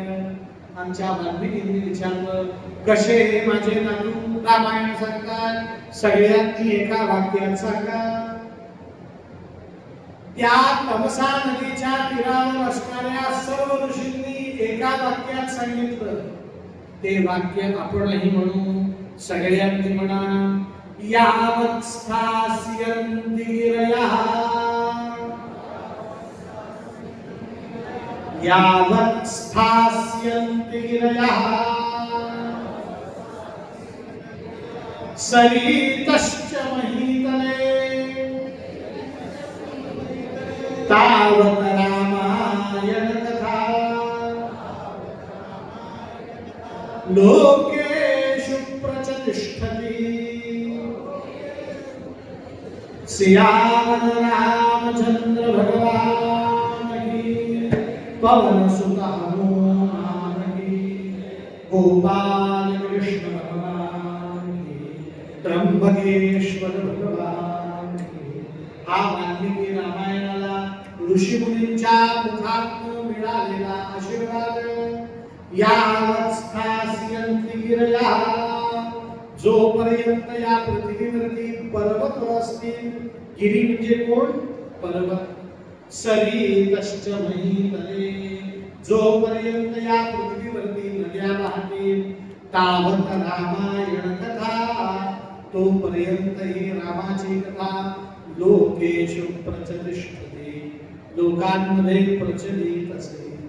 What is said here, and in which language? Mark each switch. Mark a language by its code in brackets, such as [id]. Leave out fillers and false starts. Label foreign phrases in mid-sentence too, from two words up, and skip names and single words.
[mr] आमच्या वाल्मिकींनी विचारलं, कसे हे माझे नातू रामायण सांगतात? सगळ्यांनी एका वाक्यात सांगा. त्या तमसा नदीच्या तीरावर असणाऱ्या सर्व ऋषींनी एका वाक्यात सांगितलं. ते वाक्य आपणही म्हणू. सगळ्यांनी म्हणा, [sa] यावत् स्थास्यन्ति गिरयः, यावत् स्थास्यन्ति गिरयः, सरितश्च महीतले, तावत् रामायण कथा लोकेषु प्रचतिष्ठति. [hi] सियावर रामचंद्र भगवान की, पवन सुत हनुमान की, गोपाल कृष्ण भगवान की, त्र्यंबकेश्वर भगवान की. [mr] हा वाल्मिकी रामायणाला ऋषीमुनींच्या मुखातून मिळालेला आशीर्वाद. [sa] यावत् स्थास्यन्ति गिरयः, [mr] जोपर्यंत या पृथ्वीवरती पर्वत असतील. गिरी म्हणजे कोण? पर्वत. [sa] सरितश्च महीतले, [mr] जोपर्यंत या पृथ्वीवरती नद्या वाहतील. [sa] तावत् रामायण कथा, [mr] तोपर्यंत ही रामाची कथा [sa] लोकेषु प्रचतिष्ठते, [mr] लोकांमध्ये प्रचलित असेल.